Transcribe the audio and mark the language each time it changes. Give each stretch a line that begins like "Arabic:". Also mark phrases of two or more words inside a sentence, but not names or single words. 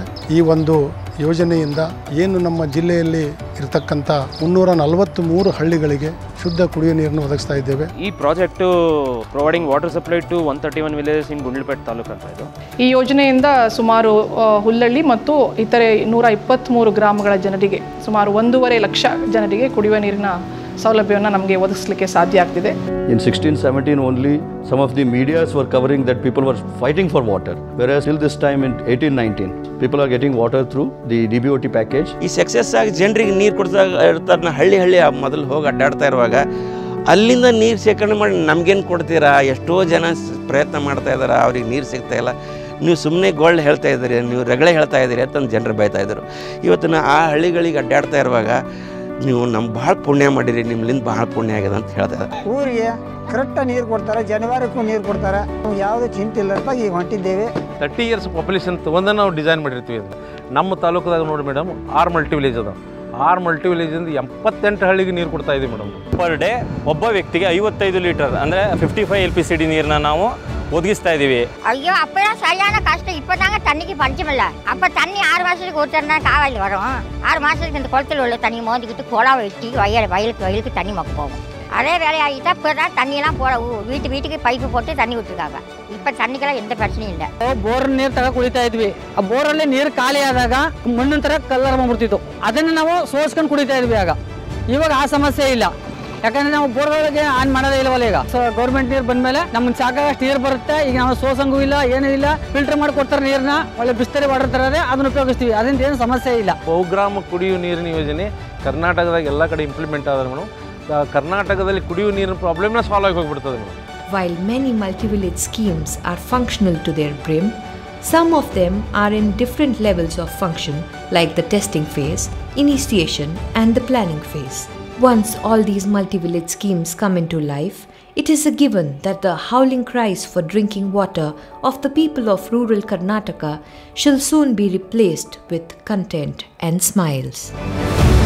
Kannada: ಈ ಒಂದು ಯೋಜನೆಯಿಂದ ಏನು ನಮ್ಮ ಜಿಲ್ಲೆಯಲ್ಲಿ ಇರತಕ್ಕಂಥ 343 ಹಳ್ಳಿಗಳಿಗೆ ಶುದ್ಧ ಕುಡಿಯುವ ನೀರನ್ನು ಒದಗಿಸ್ತಾ ಇದ್ದೇವೆ.
English: ಈ project providing water supply to 131 villages in Gundlupete ತಾಲೂಕು ಅಂತ ಇದು.
Kannada: ಈ ಯೋಜನೆಯಿಂದ ಸುಮಾರು ಹುಲ್ಲಳ್ಳಿ ಮತ್ತು ಇತರೆ 123 ಗ್ರಾಮಗಳ ಜನರಿಗೆ ಸುಮಾರು 1.5 ಲಕ್ಷ ಜನರಿಗೆ ಕುಡಿಯುವ ನೀರಿನ ಸೌಲಭ್ಯವನ್ನು ನಮಗೆ ಒದಗಿಸಲಿಕ್ಕೆ ಸಾಧ್ಯ ಆಗ್ತಿದೆ.
English: In 16-17 only some of the medias were covering that people were fighting for water, whereas till this time in 18-19 people are getting water through the DBOT package.
Kannada: ಈ ಸಕ್ಸಸ್ ಆಗಿ ಜನರಿಗೆ ನೀರು ಕೊಡ್ತಾ ಇರ್ತಾರೆ. ಹಳ್ಳಿ ಮೊದಲು ಹೋಗಿ ಅಡ್ಡಾಡ್ತಾ ಇರುವಾಗ ಅಲ್ಲಿಂದ ನೀರು ಶೇಖರಣೆ ಮಾಡಿ ನಮಗೇನು ಕೊಡ್ತೀರಾ, ಎಷ್ಟೋ ಜನ ಪ್ರಯತ್ನ ಮಾಡ್ತಾ ಇದ್ದಾರೆ, ಅವ್ರಿಗೆ ನೀರು ಸಿಗ್ತಾ ಇಲ್ಲ, ನೀವು ಸುಮ್ಮನೆ ಗೋಲ್ಡ್ ಹೇಳ್ತಾ ಇದ್ದೀರಿ, ನೀವು ರಗಳೆ ಹೇಳ್ತಾ ಇದ್ದೀರಿ ಅಂತಂದು ಜನರು ಬೈತಾ ಇದ್ದರು. ಇವತ್ತು ಆ ಹಳ್ಳಿಗಳಿಗೆ ಅಡ್ಡಾಡ್ತಾ ಇರುವಾಗ ನೀವು ನಮ್ಮ ಭಾಳ ಪುಣ್ಯ ಮಾಡಿರಿ, ನಿಮ್ಮಿಂದ ಭಾಳ ಪುಣ್ಯ ಆಗಿದೆ ಅಂತ ಹೇಳ್ತಾರೆ. ಊರಿಗೆ ಕರೆಕ್ಟಾಗಿ ನೀರು ಕೊಡ್ತಾರೆ, ಜನವರಿಗೂ ನೀರು ಕೊಡ್ತಾರೆ, ಯಾವುದೇ ಚಿಂತೆ ಇಲ್ಲ ಅಂತ ಈಗ ಹೊಂಟಿದ್ದೇವೆ.
English: 30 years population
Kannada: ತೊಗೊಂಡು ನಾವು ಡಿಸೈನ್ ಮಾಡಿರ್ತೀವಿ. ಅದು ನಮ್ಮ ತಾಲೂಕದಾಗ ನೋಡಿ ಮೇಡಮ್ 6
English: multi village
Kannada: ಅದ. 6 ಮಲ್ಟಿ ವಿಲೇಜಿಂದ 88 ಹಳ್ಳಿಗೆ ನೀರು ಕೊಡ್ತಾ ಇದ್ದೀವಿ ಮೇಡಮ್.
English: per day
Kannada: ಒಬ್ಬ ವ್ಯಕ್ತಿಗೆ 55 ಲೀಟರ್ ಅಂದರೆ 55 LPCD ನೀರನ್ನ ನಾವು
Tamil: ஒதுக்கிஸ்தா இதுவே. ஐயோ அப்பதான் சரியான கஷ்டம். இப்போதாங்க தண்ணிக்கு பஞ்சமில்ல. அப்போ தண்ணி 6 மாதத்துக்கு ஊற்றுறதுனா காவாயில் வரும். 6 மாதத்துக்கு இந்த குளத்தில் உள்ள தண்ணி மோதிக்கிட்டு குளம் வெட்டி வயலுக்கு தண்ணி மொக்க போகும். அதே வேலையாகிட்டா இப்போ தான் தண்ணியெல்லாம் போட வீட்டுக்கு பைப்பு போட்டு தண்ணி விட்டுருக்காங்க. இப்போ தண்ணிக்கெல்லாம் எந்த பிரச்சனையும் இல்லை.
Kannada: ಬೋರ್ ನೀರು ತಗ ಕುಡಿತಾ ಇದ್ವಿ. ಆ ಬೋರಲ್ಲಿ ನೀರು ಖಾಲಿ ಆದಾಗ ಮಣ್ಣಿನ ಥರ ಕಲ್ಲರ್ ಬಂದ್ಬಿಡ್ತಿತ್ತು. ಅದನ್ನು ನಾವು ಸೋಸ್ಕೊಂಡು ಕುಡಿತಾ ಇದ್ವಿ. ಆಗ ಇವಾಗ ಆ ಸಮಸ್ಯೆ ಇಲ್ಲ. ಯಾಕಂದ್ರೆ ನಾವು ಬೋರ್ಗಳಿಗೆ ಆನ್ ಮಾಡೋದೇ ಇಲ್ವಲ್ಲ ಈಗ.
English: so government
Kannada: ನೀರು ಬಂದಮೇಲೆ ನಮ್ಗೆ ಸಾಕಾಗಷ್ಟು ನೀರು ಬರುತ್ತೆ. ಈಗ ನಾವು ಸೋಸಂಗೂ ಇಲ್ಲ, ಏನೂ ಇಲ್ಲ, ಫಿಲ್ಟರ್ ಮಾಡಿ ಕೊಡ್ತಾರೆ ನೀರನ್ನ. ಒಳ್ಳೆ
English: Bisleri water
Kannada: ತರದೇ ಅದನ್ನು ಉಪಯೋಗಿಸ್ತೀವಿ. ಅದರಿಂದ ಏನು ಸಮಸ್ಯೆ ಇಲ್ಲ. ಬಹುಗ್ರಾಮ ಕುಡಿಯುವ ನೀರಿನ ಯೋಜನೆ ಕರ್ನಾಟಕದಾಗ ಎಲ್ಲ ಕಡೆ ಇಂಪ್ಲಿಮೆಂಟ್ ಆದ್ರೆ ಮೇಡಮ್, ಕರ್ನಾಟಕದಲ್ಲಿ ಕುಡಿಯುವ ನೀರಿನ ಪ್ರಾಬ್ಲಮ್ನ ಸಾಲ್ವ್ ಆಗಿ ಹೋಗ್ಬಿಡ್ತದೆ ಮೇಡಮ್.
English: While many multi-village schemes are functional to their brim, some of them are in different levels of function, like the testing phase, initiation, and the planning phase. Once all these multi-village schemes come into life, it is a given that the howling cries for drinking water of the people of rural Karnataka shall soon be replaced with content and smiles.